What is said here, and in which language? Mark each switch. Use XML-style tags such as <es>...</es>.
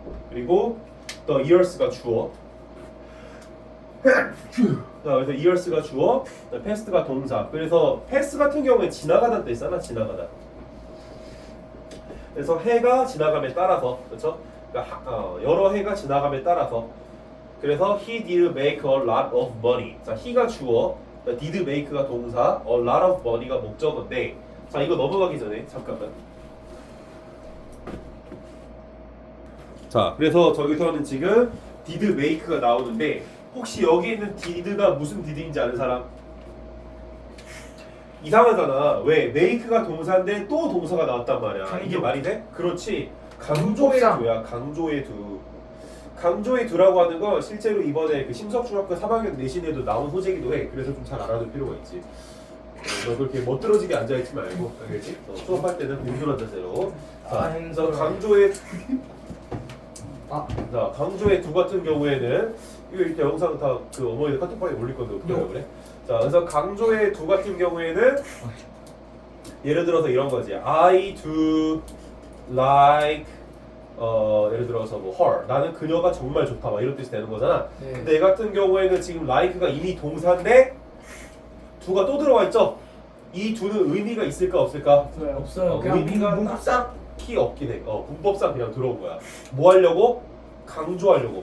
<ko>그리고</ko> <en>the years</en> <ko>가 주어. 자, 그래서 years가 주어, past가 동사. 그래서 past 같은 경우에 지나가다는 뜻이잖아, 지나가다. 그래서 해가 지나감에 따라서, 그렇죠? 그러니까 여러 해가 지나감에 따라서. 그래서</ko> <en>he did make a lot of money.</en> <ko>자, he가 주어,</ko> <en>did make</en> <ko>가 동사,</ko> <en>a lot of money</en> <ko>가 목적어인데, 자, 이거 넘어가기 전에 잠깐만. 자, 그래서 저기서는 지금 did make가 나오는데 혹시 여기 있는 did가 무슨 did인지 아는 사람? 이상하잖아. 왜? make가 동사인데 또 동사가 나왔단 말이야. 강조. 이게 말이 돼? 그렇지. 강조의 문법상. 두야. 강조의 두. 강조의 두라고 하는 건 실제로 이번에 그 심석중학교 3학년 내신에도 나온 소재이기도 해. 그래서 좀 잘 알아둘 필요가 있지. 너 그렇게 멋들어지게 앉아있지 말고, 알겠지? 수업할 때는 공존한 자세로. 자, 그래서 강조의 자, 강조의 두 같은 경우에는 이거 이렇게 영상 다 그 어머니들 카톡방에 올릴 건데 어떻게 하려고 그래? 자, 그래서 강조의 두 같은 경우에는 예를 들어서 이런 거지.</ko> <en>I do like</en> <ko>예를 들어서 뭐</ko> <en>her.</en> <ko>나는 그녀가 정말 좋다. 막 이런 뜻이 되는 거잖아. 네. 근데 얘 같은 경우에는 지금 like가 이미 동사인데 두가 또 들어와 있죠. 이 두는 의미가 있을까 없을까? 없어요. 그냥 의미가 문법상 키 없긴 해. 문법상 그냥 들어온 거야. 뭐 하려고? 강조하려고.</ko>